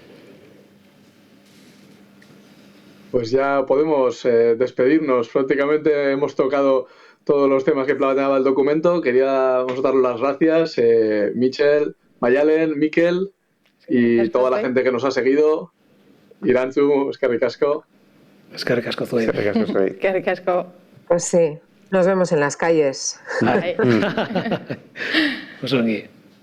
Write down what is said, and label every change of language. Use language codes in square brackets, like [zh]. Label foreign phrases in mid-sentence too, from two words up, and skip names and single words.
[es] Pues ya podemos despedirnos. Prácticamente hemos tocado todos los temas que planteaba el documento. Queríamos dar las gracias, Michel, Mayalen, Miquel y toda la gente que nos ha seguido. [eu] Irantzu, eskerrik asko. Eskerrik asko zuei. Eskerrik asko. [es] Pues sí, nos vemos en las calles. Pues ongi.